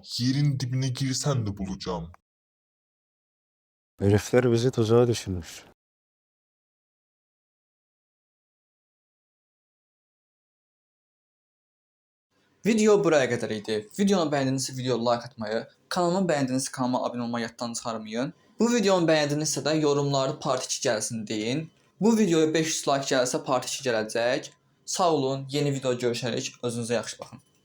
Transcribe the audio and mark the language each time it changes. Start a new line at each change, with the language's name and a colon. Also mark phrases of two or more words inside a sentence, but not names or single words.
Turkish: Yerin dibine girsen de bulacağım. Herifler bizi tuzağa düşürmüş.
Azerbaijani: Video buraya kadar idi. Videonu beğendinizsə videoya like atmayı, kanalımı beğendinizsə kanalıma abunə olmayı yaddan çıxarmayın. Bu videonu beğendinizsə də yorumlarda part 2 gəlsin deyin. Bu videoya 500 like gəlsə part 2 gələcək. Sağ olun, yeni video görüşərik. Özünüzə yaxşı baxın.